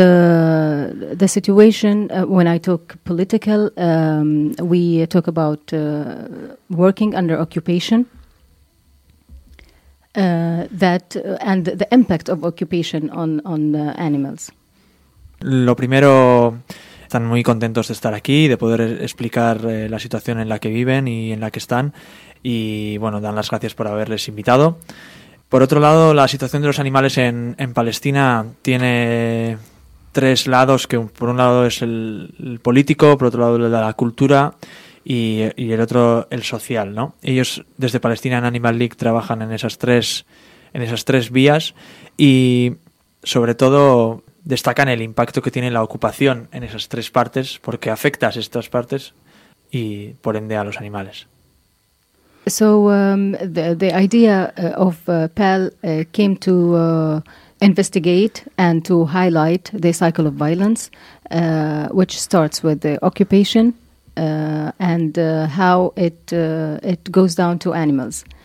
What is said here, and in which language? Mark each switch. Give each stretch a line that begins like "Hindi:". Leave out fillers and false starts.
English: The situation, when I talk political, we talk about working under occupation. And the impact of occupation on the animals.
Spanish: Lo primero, están muy contentos de estar aquí, de poder explicar la situación en la que viven y en la que están. Y bueno, dan las gracias por haberles invitado. Por otro lado, la situación de los animales en Palestina tiene tres lados, que por un lado es el político, por otro lado la cultura y el otro el social, ¿no? Ellos desde Palestina en Animal League trabajan en esas tres vías y sobre todo destacan el impacto que tiene la ocupación en esas tres partes porque afecta a estas partes y por ende a los animales.
English: So the idea of PAL came to investigate and to highlight the cycle of violence, which starts with the occupation and how it goes down to animals.